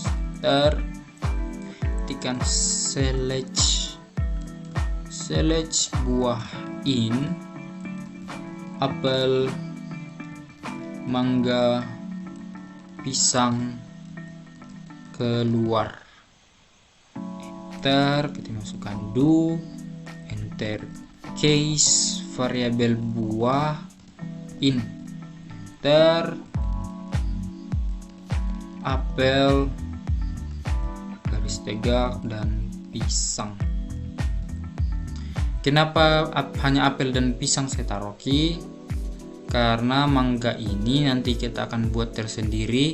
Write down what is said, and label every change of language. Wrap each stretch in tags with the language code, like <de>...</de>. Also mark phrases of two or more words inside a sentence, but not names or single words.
<id>Ketikkan select buah in apel, mangga, pisang, keluar. Enter, kita masukkan do,</id> <en>enter case</en> <id>variabel buah in, enter apel garis tegak dan pisang. Kenapa hanya apel dan pisang saya taruh ki? Karena mangga ini nanti kita akan buat tersendiri.</id>